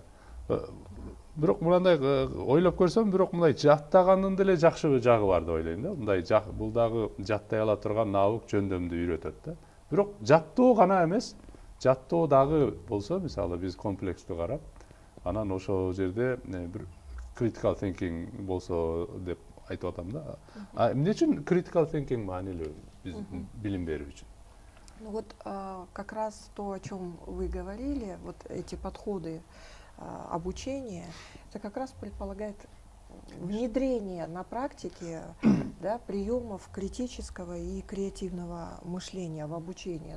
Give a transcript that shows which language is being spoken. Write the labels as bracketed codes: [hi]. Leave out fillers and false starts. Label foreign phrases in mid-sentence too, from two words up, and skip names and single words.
[ky] Бирок мындай ойлоп көрсөм, бирок мындай жаттаганын деле жакшы жагы бар деп ойлойм да. Мындай бул дагы жаттай ала турган навык жөндөмдү үйрөтөт да. Бирок жаттоо гана эмес, жаттоо дагы болсо, мисалы биз комплекстүү карап, анан ошол жерде бир [en] critical thinking [ky] болсо деп айтып атам да. Эмне үчүн [en] critical thinking [ky] маанилүү биз билим берүү үчүн? [ru] Ну вот как раз то, о чем вы говорили, вот эти подходы обучения, это как раз предполагает внедрение на практике да, приемов критического и креативного мышления в обучение.